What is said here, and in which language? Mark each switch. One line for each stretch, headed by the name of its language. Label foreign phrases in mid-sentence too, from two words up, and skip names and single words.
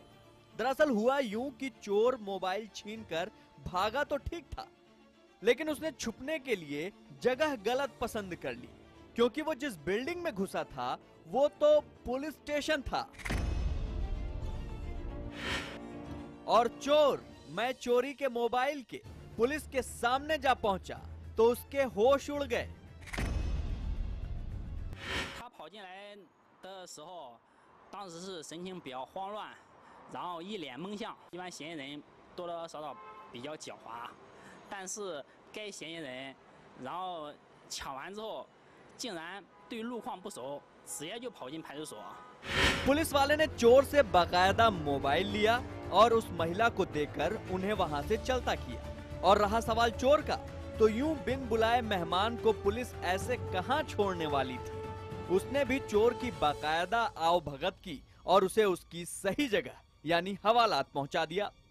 Hindi: दरअसल हुआ यूं कि चोर मोबाइल छीनकर भागा तो ठीक था, लेकिन उसने छुपने के लिए जगह गलत पसंद कर ली, क्योंकि वो जिस बिल्डिंग में घुसा था वो तो पुलिस स्टेशन था। और चोर मैं चोरी के मोबाइल के पुलिस के सामने जा पहुंचा तो उसके होश उड़ गए।
Chinese: 他跑进来的时候，当时是神情比较慌乱，然后一脸懵相。一般嫌疑人多多少少比较狡猾，但是该嫌疑人，然后抢完之后，竟然对路况不熟，直接就跑进派出所。
Hindi: पुलिस वाले ने चोर से बाकायदा मोबाइल लिया और उस महिला को देकर उन्हें वहां से चलता किया। और रहा सवाल चोर का, तो यूं बिन बुलाए मेहमान को पुलिस ऐसे कहां छोड़ने वाली थी। उसने भी चोर की बाकायदा आवभगत की और उसे उसकी सही जगह यानी हवालात पहुंचा दिया।